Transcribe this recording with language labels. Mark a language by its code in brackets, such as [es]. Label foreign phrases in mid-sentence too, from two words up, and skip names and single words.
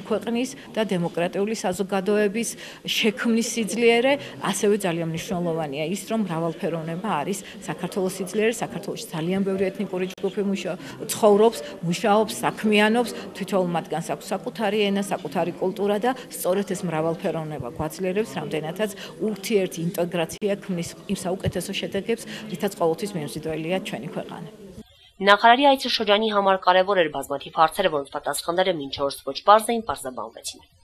[ka] ქვეყნის და დემოკრატიული საზოგადოების შექმნის სიძლიერე, ასევე ძალიან მნიშვნელოვანია ის, რომ მრავალფეროვნება არის საქართველოს სიძლიერე, საქართველოში ძალიან ბევრი ეთნიკური ჯგუფი ცხოვრობს, მუშაობს, საქმიანობს, თითოეულ მათგანს აქვს საკუთარი ენა, საკუთარი კულტურა და სწორედ ეს მრავალფეროვნება გვაძლიერებს, რამდენადაც ურთიერთი ინტეგრაცია ქმნის იმ საუკეთესო შედეგებს, რითაც ყოველთვის მიემზიდველია ჩვენი ქვეყანა. [hy] Նախարարի այցը շրջանի համար կարևոր էր բազմաթիվ հարցերը, որոնց պատասխանները մինչ օրս ոչ պարզ էին, պարզաբանվեցին։